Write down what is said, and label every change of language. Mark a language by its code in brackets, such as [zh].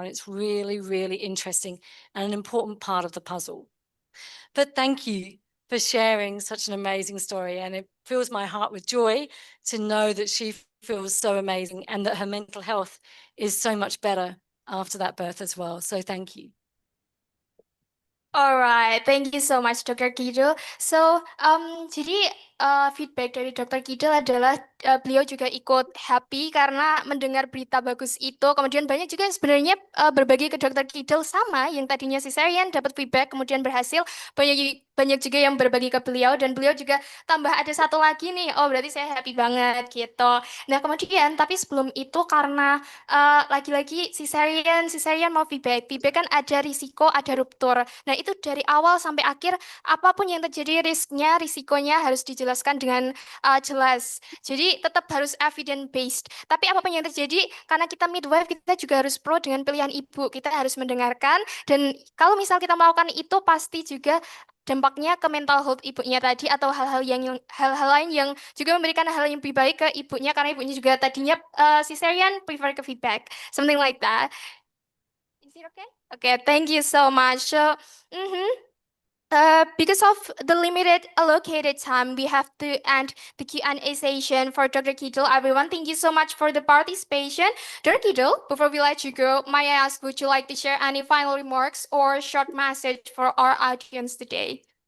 [en] And it's really, really interesting and an important part of the puzzle. But thank you for sharing such an amazing story. And it fills my heart with joy to know that she feels so amazing and that her mental health is so much better after that birth as well. So thank you. Alright, thank you so much, Dr. Keedle. [id] So, jadi feedback dari Dr. Keedle adalah beliau juga ikut happy karena mendengar berita bagus itu. Kemudian banyak juga yang sebenarnya berbagi ke Dr. Keedle sama yang tadinya cesarean dapat feedback kemudian berhasil. Banyak juga yang berbagi ke beliau dan beliau juga tambah ada satu lagi nih. Oh, berarti saya happy banget gitu. Nah, kemudian tapi sebelum itu karena lagi-lagi cesarean mau feedback kan ada risiko, ada ruptur. Nah, itu dari awal sampai akhir, apapun yang terjadi risikonya harus dijelaskan dengan jelas. Jadi tetap harus evidence-based. Tapi apapun yang terjadi, karena kita midwife, kita juga harus pro dengan pilihan ibu. Kita harus mendengarkan, dan kalau misal kita melakukan itu, pasti juga dampaknya ke mental health ibunya tadi atau hal-hal lain yang juga memberikan hal yang lebih baik ke ibunya karena ibunya juga tadinya cesarean prefer ke feedback, [en] something like that. Is it okay? Okay, thank you so much. So, because of the limited allocated time, we have to end the Q&A session for Dr. Keedle. Everyone, thank you so much for the participation. Dr. Keedle, before we let you go, may I ask, would you like to share any final remarks or short message for our audience today?